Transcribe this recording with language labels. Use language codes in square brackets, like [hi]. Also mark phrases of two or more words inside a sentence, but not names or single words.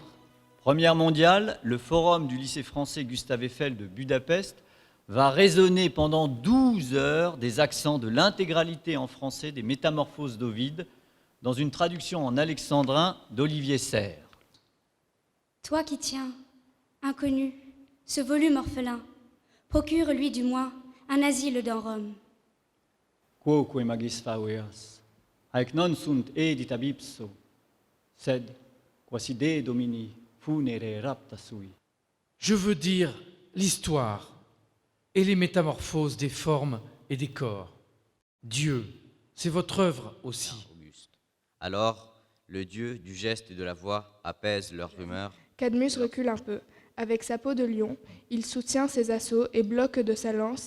[fr] Première mondiale, le forum du lycée français Gustave Eiffel de Budapest va résonner pendant 12 heures des accents de l'intégralité en français des Métamorphoses d'Ovide dans une traduction en alexandrin d'Olivier Serre. Toi qui tiens, inconnu, ce volume orphelin, procure-lui du moins un asile dans Rome. [la] Quoque magis faveas, haec non sunt edita ipso, sed quasi Dei Domini funere rapta sui. [fr] Je veux dire l'histoire et les métamorphoses des formes et des corps. Dieu, c'est votre œuvre aussi. Auguste. Alors, le dieu du geste et de la voix apaise leur rumeur. Cadmus recule un peu. Avec sa peau de lion, il soutient ses assauts et bloque de sa lance.